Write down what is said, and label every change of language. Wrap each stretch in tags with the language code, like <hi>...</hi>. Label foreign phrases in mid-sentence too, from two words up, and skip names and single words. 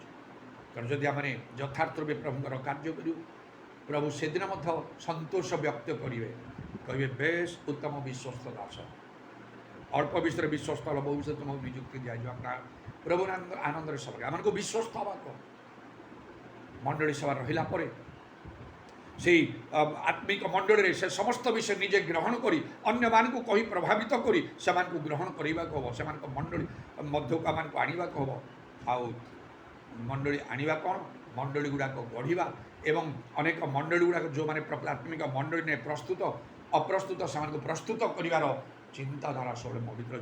<or>ତେଣୁ ଯଦି ଆମେ ଯଥାର୍ଥ ରୂପେ ପ୍ରଭୁଙ୍କର କାର୍ଯ୍ୟ କରିବୁ, ପ୍ରଭୁ ସେଦିନ ମଧ୍ୟ ସନ୍ତୋଷ ବ୍ୟକ୍ତ କରିବେ, କହିବେ ବେଶ ଉତ୍ତମ ବିଶ୍ୱସ୍ତ ଦାସ, ଅଳ୍ପ ବିଷୟରେ ବିଶ୍ୱସ୍ତ ହେଲ, ବହୁ ବିଷୟରେ ତୁମକୁ ନିଯୁକ୍ତି ଦିଆଯିବ। ପ୍ରଭୁ ଆନନ୍ଦରେ ସଭା ଆମମାନଙ୍କୁ ବିଶ୍ୱସ୍ତ ହେବାକୁ ମଣ୍ଡଳୀ ସଭା ରହିଲା ପରେ ସେହି ଆତ୍ମିକ ମଣ୍ଡଳୀରେ ସେ ସମସ୍ତ ବିଷୟ ନିଜେ ଗ୍ରହଣ କରି ଅନ୍ୟମାନଙ୍କୁ କହି ପ୍ରଭାବିତ କରି ସେମାନଙ୍କୁ ଗ୍ରହଣ କରିବାକୁ ହେବ। ସେମାନଙ୍କ ମଣ୍ଡଳୀ ମଧ୍ୟକୁ ଆମମାନଙ୍କୁ ଆଣିବାକୁ ହେବ। ଆଉ ମଣ୍ଡଳୀ ଆଣିବା କ'ଣ? ମଣ୍ଡଳୀ ଗୁଡ଼ାକ ଗଢ଼ିବା ଏବଂ ଅନେକ ମଣ୍ଡଳୀ ଗୁଡ଼ାକ ଯେଉଁମାନେ ଆତ୍ମିକ ମଣ୍ଡଳୀ ନେଇ ପ୍ରସ୍ତୁତ ଅପ୍ରସ୍ତୁତ ସେମାନଙ୍କୁ ପ୍ରସ୍ତୁତ କରିବାର ଚିନ୍ତାଧାରା ସବୁବେଳେ ମୋ ଭିତରେ।</or>